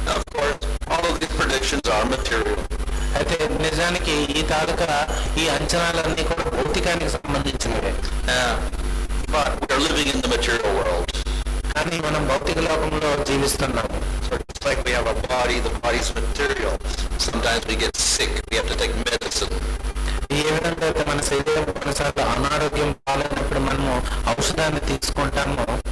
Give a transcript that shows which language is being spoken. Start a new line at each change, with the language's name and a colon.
English: Of course, all of these predictions are material.
Telugu: అయితే నిజానికి ఈ తాలూకా ఈ అంచనాలన్నీ కూడా భౌతికానికి సంబంధించినవే.
English: But we are living in the material world.
Telugu: కానీ మనం భౌతిక లోకంలో జీవిస్తున్నాము.
English: So just like we have a body, the body's material. Sometimes we get sick, we have to take medicine.
Telugu: ఏ విధంగా అయితే మన శరీరం కొన్నిసార్లు అనారోగ్యం పాలైనప్పుడు మనము ఔషధాన్ని తీసుకుంటాము.